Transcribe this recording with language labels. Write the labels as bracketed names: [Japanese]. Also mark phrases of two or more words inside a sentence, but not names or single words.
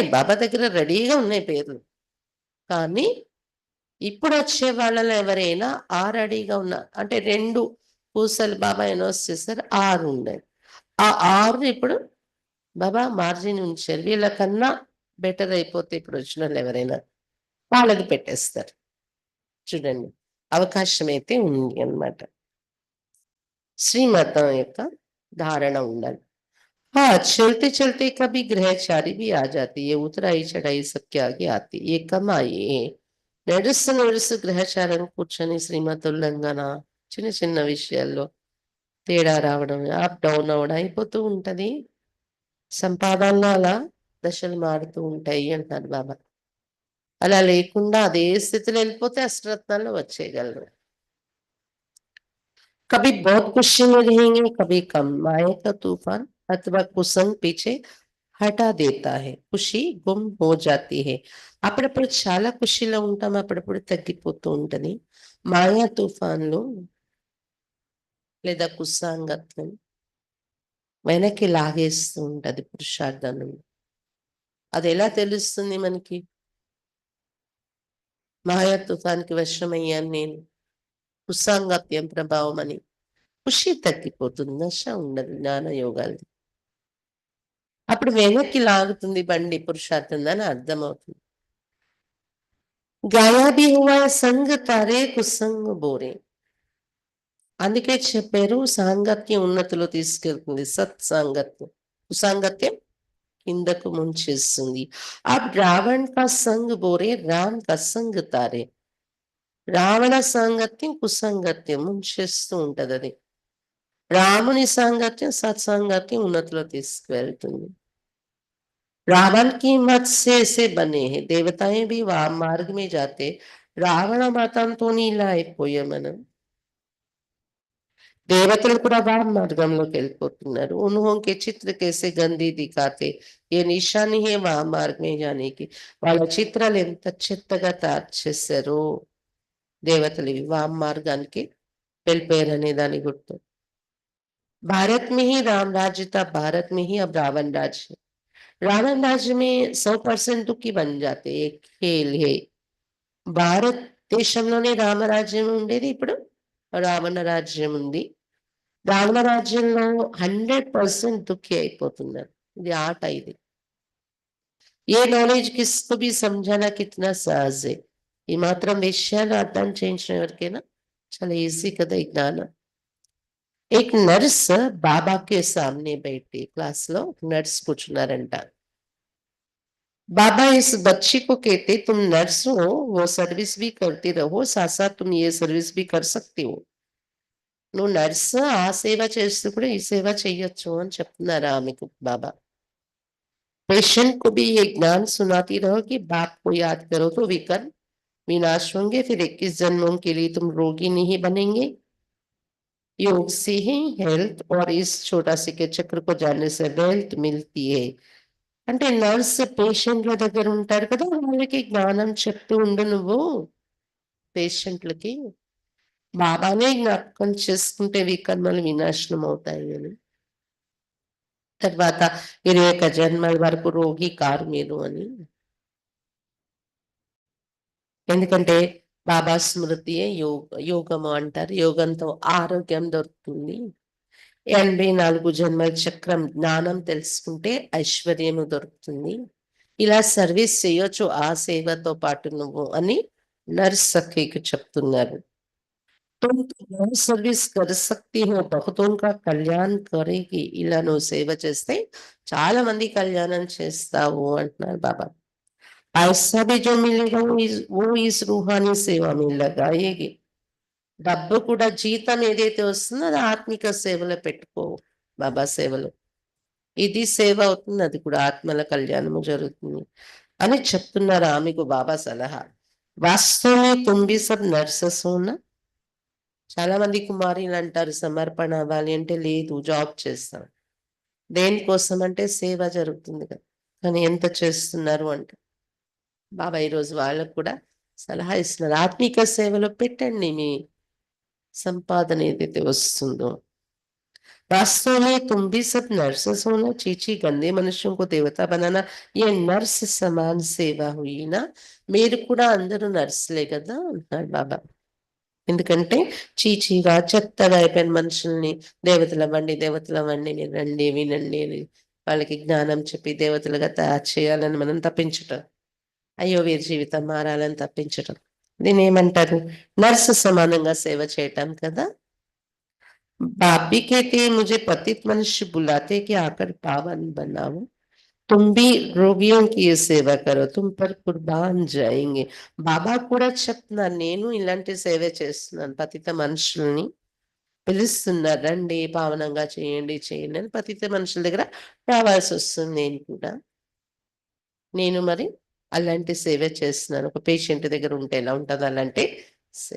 [Telugu] బాబా దగ్గర రెడీగా ఉన్నాయి పేర్లు కానీ ఇప్పుడు వచ్చే వాళ్ళలో ఎవరైనా ఆ రెడీగా ఉన్న అంటే 2 పూసలు బాబా అనౌన్స్ చేస్తారు 6 ఉన్నాయి ఆ 6 ఇప్పుడు బాబా మార్జిన్ ఉంచారు వీళ్ళకన్నా బెటర్ అయిపోతే ఇప్పుడు వచ్చిన వాళ్ళు ఎవరైనా వాళ్ళది పెట్టేస్తారు చూడండి అవకాశం అయితే ఉంది అన్నమాట శ్రీమతం యొక్క ధారణ ఉండాలి [Hindi] हाँ चलते चलते कभी ग्रहचारी भी आ जाती है उतराई चढ़ाई सबके आगे आती ये कम आई है [Telugu] నడుస్తూ గ్రహచారం కూర్చొని శ్రీమత ఉల్లంఘన చిన్న చిన్న విషయాల్లో తేడా రావడం [English] up down [Telugu] అవడం అయిపోతూ ఉంటది సంపాదనలో అలా దశలు మారుతూ ఉంటాయి అంటారు బాబా అలా లేకుండా అదే స్థితిలో వెళ్ళిపోతే అష్టరత్నాల్లో వచ్చేయగలరు [Hindi] कभी बहुत खुशी में रहेंगे कभी कम माया का तूफान अथवा कुसंग पीछे हटा देता है ख़ुशी गुम हो जाती है [Telugu] అప్పుడప్పుడు చాలా ఖుషిలో ఉంటాం అప్పుడప్పుడు తగ్గిపోతూ ఉంటది మాయా తుఫాన్లు లేదా కుసాంగత్వం వెనక్కి లాగేస్తూ ఉంటది పురుషార్థాన్ని అది ఎలా తెలుస్తుంది మనకి మాయా తుఫాన్కి వశమయ్యాను నేను కుసాంగత్యం ప్రభావం అని ఖుషి తగ్గిపోతుంది నశ ఉండదు జ్ఞాన యోగాలు అప్పుడు వెనక్కి లాగుతుంది బండి పురుషార్థం అని అర్థమవుతుంది [Hindi] गाया भी हुआ संग तारे कुसंग बोरे [Telugu] అందుకే చెప్పారు సాంగత్యం ఉన్నతిలో తీసుకెళ్తుంది సత్ సాంగత్యం కుసాంగత్యం కిందకు ముంచేస్తుంది ఆ [Hindi] रावण का संग बोरे राम का संग तारे [Telugu] రావణ సాంగత్యం కుసంగత్యం ముంచేస్తూ ఉంటది అది రాముని సాంగత్యం సత్సాంగత్యం ఉన్నతిలో తీసుకువెళ్తుంది [Hindi] रावण की मत से ऐसे बने हैं देवताएं भी वाम मार्ग में जाते [Telugu] రావణ మతంతో ఇలా అయిపోయాం మనం देवतలు కూడా వామ మార్గంలోకి వెళ్ళిపోతున్నారు. [Hindi] उन्हों के चित्र कैसे गंदी दिखाते ये निशानी है वाम మార్గ में जाने की. [Telugu] వాళ్ళ చిత్రాలు ఎంత చెత్తగా తయారు చేశారో దేవతలు ఇవి వామ మార్గానికి వెళ్ళిపోయారనే దాని గుర్తు. [Hindi] भारत में ही राम राज्य था, भारत में ही अब रावण राज्य है. रावण राज्य में 100% दुखी बन जाते, एक खेल है. [Telugu] భారతదేశంలోనే రామరాజ్యం ఉండేది, ఇప్పుడు రావణ రాజ్యం ఉంది. రావణ రాజ్యంలో 100% దుఃఖి అయిపోతున్నారు. ఇది ఆట ఇది. [Hindi] ये नॉलेज किसको भी समझाना कितना सहज है. [Telugu] ఈ మాత్రం విషయాలు అర్థం చేయించడం ఎవరికైనా చాలా ఈజీ కదా ఈ జ్ఞానం. [Hindi] एक नर्स बाबा के सामने बैठी, क्लास లో नर्स కూర్చున్నారంట. बाबा इस बच्ची को कहते तुम नर्स हो, वो सर्विस भी करती रहो, साथ साथ तुम ये सर्विस भी कर सकती हो. [Telugu] నువ్వు నర్స్ ఆ సేవ చేస్తూ కూడా ఈ సేవ చెయ్యొచ్చు అని చెప్తున్నారు ఆమెకు బాబా. [Hindi] पेशेंट को भी ये ज्ञान सुनाती रहो कि बाप को याद करो तो विकर्म विनाश होंगे, फिर 21 जन्मों के लिए तुम रोगी नहीं बनेंगे. योग से ही हेल्थ और इस छोटा सिक्के चक्र को जानने से वेल्थ मिलती है. [Telugu] అంటే నర్స్ పేషెంట్ల దగ్గర ఉంటారు కదా, వాళ్ళకి జ్ఞానం చెప్తూ ఉండు నువ్వు. పేషెంట్లకి బాబానే జ్ఞాపకం చేసుకుంటే వికర్మలు వినాశనం అవుతాయి అని. తర్వాత 21 జన్మల వరకు రోగి కారు మీరు అని. ఎందుకంటే బాబా స్మృతియే యోగము అంటారు. యోగంతో ఆరోగ్యం దొరుకుతుంది. 84 జన్మల చక్రం జ్ఞానం తెలుసుకుంటే ఐశ్వర్యము దొరుకుతుంది. ఇలా సర్వీస్ చేయొచ్చు ఆ సేవతో పాటు నువ్వు అని నర్స్ సఖీకి చెప్తున్నారు. [Hindi] तुम तो बहुत सर्विस कर सकती हो, बहुतों का कल्याण करेगी. [Telugu] ఇలా నువ్వు సేవ చేస్తే చాలా మంది కళ్యాణం చేస్తావు అంటున్నారు బాబా. [Hindi] पैसा भी जो मिलेगा वो इस रूहानी सेवा में लगाएगी. [Telugu] డబ్బు కూడా జీతం ఏదైతే వస్తుందో అది ఆత్మిక సేవలో పెట్టుకో, బాబా సేవలో. ఇది సేవ అవుతుంది, అది కూడా ఆత్మల కళ్యాణము జరుగుతుంది అని చెప్తున్నారు ఆమెకు బాబా సలహా. [Hindi] वास्तवमें तुमभी सब नर्सेस होना. [Telugu] చాలా మంది కుమారీలు అంటారు సమర్పణ అవ్వాలి అంటే, లేదు జాబ్ చేస్తాం. దేనికోసం అంటే సేవ జరుగుతుంది కదా, కానీ ఎంత చేస్తున్నారు అంటే బాబా ఈరోజు వాళ్ళకు కూడా సలహా ఇస్తున్నారు. ఆత్మిక సేవలో పెట్టండి మీ సంపాదన ఏదైతే వస్తుందో. [Hindi] वास्तव में तुम भी सब नर्सेस हो ना. चीची गंदे मनुष्यों को देवता बनाना ये नर्स समान सेवा हुई ना. [Telugu] మీరు కూడా అందరూ నర్సులే కదా అంటున్నాడు బాబా. ఎందుకంటే చీచీగా చెత్తగా అయిపోయిన మనుషుల్ని దేవతలు అవ్వండి, దేవతలు అవ్వండి, మీరు రండి వినండి అని వాళ్ళకి జ్ఞానం చెప్పి దేవతలుగా తయారు చేయాలని మనం తప్పించటం. అయ్యో వీరి జీవితం మారాలని తప్పించటం. దీన్ని ఏమంటారు? నర్సు సమానంగా సేవ చేయటం కదా. [Hindi] बाप भी कहते हैं मुझे पतित मनुष्य बुलाते कि आकर पावन बनाओ. तुम भी रोगियों की ये सेवा करो, तुम पर कुर्बान जाएंगे. [Telugu] బాబా కూడా చెప్తున్నారు, నేను ఇలాంటి సేవ చేస్తున్నాను. పతిత మనుషుల్ని పిలుస్తున్నారు, రండి పావనంగా చేయండి చేయండి అని పతిత మనుషుల దగ్గర రావాల్సి వస్తుంది. నేను మరి అలాంటి సేవ చేస్తున్నాను. ఒక పేషెంట్ దగ్గర ఉంటే ఎలా ఉంటుంది అలాంటి సేవ.